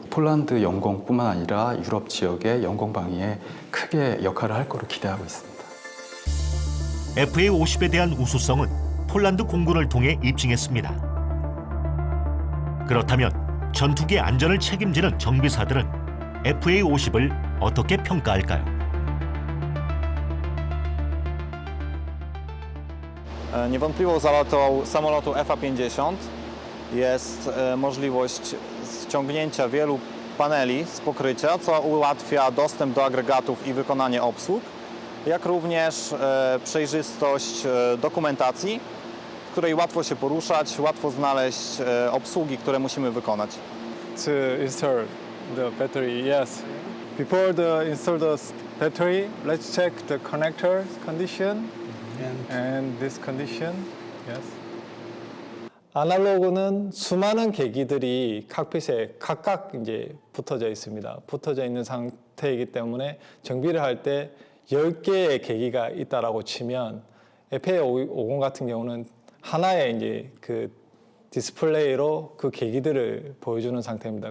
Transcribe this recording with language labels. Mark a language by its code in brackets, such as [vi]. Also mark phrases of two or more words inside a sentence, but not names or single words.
[ko] 폴란드 영공뿐만 아니라 유럽 지역의 영공 방위에 크게 역할을 할 거로 기대하고 있습니다. FA-50에 대한 우수성은 폴란드 공군을 통해 입증했습니다. 그렇다면 전투기의 안전을 책임지는 정비사들은 FA-50을 어떻게 평가할까요? [pl] Niewątpliwą zaletą samolotu FA-50 jest możliwość ściągnięcia wielu paneli z pokrycia, co ułatwia dostęp do agregatów i wykonanie obsług, jak również przejrzystość dokumentacji, w której łatwo się poruszać, łatwo znaleźć obsługi, które musimy wykonać. [en] To install the battery, yes. Before the install the battery, let's check the connector condition and this condition, yes. [ko] 아날로그는 수많은 계기들이 칵핏에 각각 이제 붙어져 있습니다. 붙어져 있는 상태이기 때문에 정비를 할 때 10개의 계기가 있다라고 치면 FA50 같은 경우는 하나의 이제 그 디스플레이로 그 계기들을 보여주는 상태입니다.